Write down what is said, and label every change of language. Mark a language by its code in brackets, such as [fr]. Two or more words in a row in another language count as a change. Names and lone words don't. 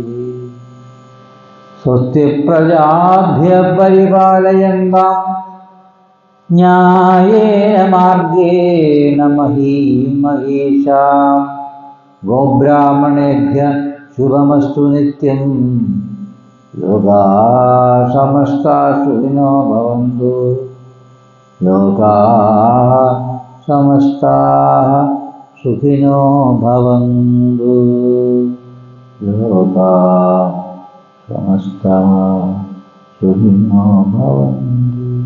[sa] സ്വസ്തി പ്രജാഭ്യഃ പരിപാലയന്താം ന്യായേന മാർഗേണ മഹീം മഹീഷാം. ഗോബ്രാഹ്മണേഭ്യഃ ശുഭമസ്തു നിത്യം. ലോകാഃ സമസ്താഃ സുഖിനോ ഭവന്തു. ലോകാഃ സമസ്താഃ സുഖിനോ ഭവന്തു. ലോകാഃ സമസ്താഃ സുഖിനോ ഭവന്തു.